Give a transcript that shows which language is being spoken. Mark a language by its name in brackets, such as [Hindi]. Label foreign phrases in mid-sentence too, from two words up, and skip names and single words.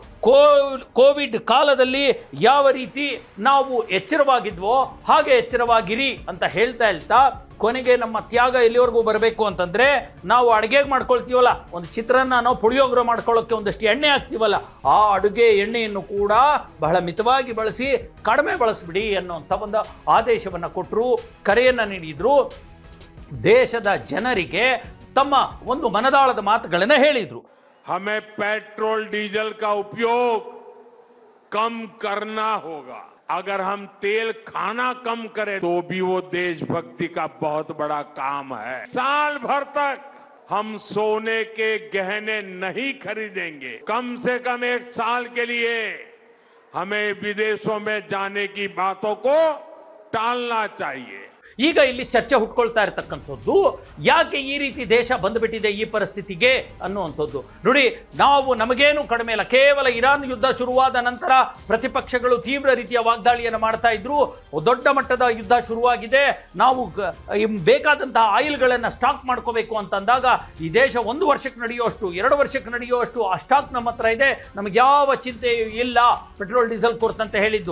[Kannada] ಕೋವಿಡ್ ಕಾಲದಲ್ಲಿ ಯಾವ ರೀತಿ ನಾವು ಎಚ್ಚರವಾಗಿದ್ವೋ ಹಾಗೆ ಎಚ್ಚರವಾಗಿರಿ ಅಂತ ಹೇಳ್ತಾ ಕೊನೆಗೆ ನಮ್ಮ ತ್ಯಾಗ ಎಲ್ಲಿವರೆಗೂ ಬರಬೇಕು ಅಂತಂದರೆ, ನಾವು ಅಡುಗೆಗೆ ಮಾಡ್ಕೊಳ್ತೀವಲ್ಲ, ಒಂದು ಚಿತ್ರಾನ್ನ ನಾವು ಪುಳಿಯೋಗರೆ ಮಾಡ್ಕೊಳ್ಳೋಕ್ಕೆ ಒಂದಷ್ಟು ಎಣ್ಣೆ ಹಾಕ್ತೀವಲ್ಲ, ಆ ಅಡುಗೆ ಎಣ್ಣೆಯನ್ನು ಕೂಡ ಬಹಳ ಮಿತವಾಗಿ ಬಳಸಿ, ಕಡಿಮೆ ಬಳಸಿಬಿಡಿ ಅನ್ನೋಂಥ ಒಂದು ಆದೇಶವನ್ನು ಕೊಟ್ಟರು, ಕರೆಯನ್ನು ನೀಡಿದರು. ದೇಶದ ಜನರಿಗೆ ತಮ್ಮ ಒಂದು ಮನದಾಳದ ಮಾತುಗಳನ್ನು ಹೇಳಿದರು. [Hindi] हमें पेट्रोल डीजल का उपयोग कम करना होगा. अगर हम तेल खाना कम करें तो भी वो देशभक्ति का बहुत बड़ा काम है. साल भर तक हम सोने के गहने नहीं खरीदेंगे. कम से कम 1 साल के लिए हमें विदेशों में जाने की बातों को टालना चाहिए. [Kannada] ಈಗ ಇಲ್ಲಿ ಚರ್ಚೆ ಹುಟ್ಕೊಳ್ತಾ ಇರತಕ್ಕಂಥದ್ದು ಯಾಕೆ ಈ ರೀತಿ ದೇಶ ಬಂದುಬಿಟ್ಟಿದೆ ಈ ಪರಿಸ್ಥಿತಿಗೆ ಅನ್ನುವಂಥದ್ದು. ನೋಡಿ, ನಮಗೇನು ಕಡಿಮೆ ಇಲ್ಲ. ಕೇವಲ ಇರಾನ್ ಯುದ್ಧ ಶುರುವಾದ ನಂತರ ಪ್ರತಿಪಕ್ಷಗಳು ತೀವ್ರ ರೀತಿಯ ವಾಗ್ದಾಳಿಯನ್ನು ಮಾಡ್ತಾ ಇದ್ರು. ದೊಡ್ಡ ಮಟ್ಟದ ಯುದ್ಧ ಶುರುವಾಗಿದೆ, ನಾವು ಬೇಕಾದಂತಹ ಆಯಿಲ್ಗಳನ್ನು ಸ್ಟಾಕ್ ಮಾಡ್ಕೋಬೇಕು ಅಂತಂದಾಗ ಈ ದೇಶ 1 ವರ್ಷಕ್ಕೆ ನಡೆಯುವಷ್ಟು 2 ವರ್ಷಕ್ಕೆ ನಡೆಯುವಷ್ಟು ಆ ಸ್ಟಾಕ್ ನಮ್ಮ ಹತ್ರ ಇದೆ, ನಮಗೆ ಯಾವ ಚಿಂತೆಯೂ ಇಲ್ಲ, ಪೆಟ್ರೋಲ್ ಡೀಸೆಲ್ ಕುರಿತಂತೆ ಹೇಳಿದ್ದು.